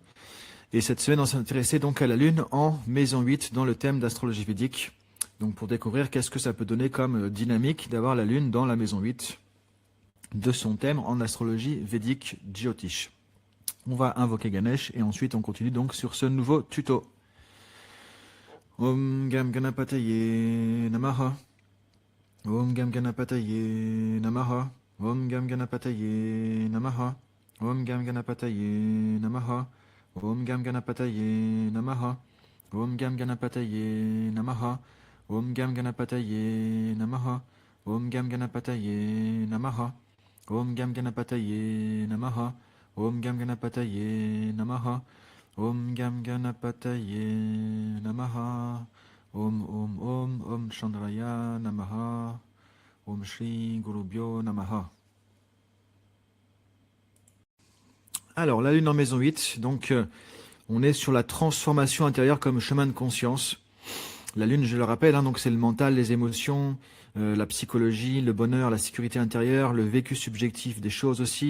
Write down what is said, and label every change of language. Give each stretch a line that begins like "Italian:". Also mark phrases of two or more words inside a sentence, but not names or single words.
French: Et cette semaine on s'est intéressé donc à la Lune en maison 8 dans le thème d'astrologie védique. Donc pour découvrir qu'est-ce que ça peut donner comme dynamique d'avoir la Lune dans la maison 8 de son thème en astrologie védique Jyotish. On va invoquer Ganesh et ensuite on continue donc sur ce nouveau tuto.
Sanskrit: Om Gam Ganapataye Namaha. Om Gam Ganapataye Namaha. Om Gam Ganapataye Namaha. Om Gam Ganapataye Namaha. Om Gam Ganapataye Namaha. Om Gam Ganapataye Namaha. Om Gam Ganapataye Namaha. Om Gam Ganapataye Namaha. Om Gam Ganapataye Namaha. Om Gam Ganapataye Namaha. Om Gam Ganapataye Namaha. Om Chandraya Namaha. Om Shri Gurubhyo Namaha.
French: Alors, la Lune en maison 8, donc on est sur la transformation intérieure comme chemin de conscience. La Lune, je le rappelle, donc c'est le mental, les émotions, la psychologie, le bonheur, la sécurité intérieure, le vécu subjectif des choses aussi.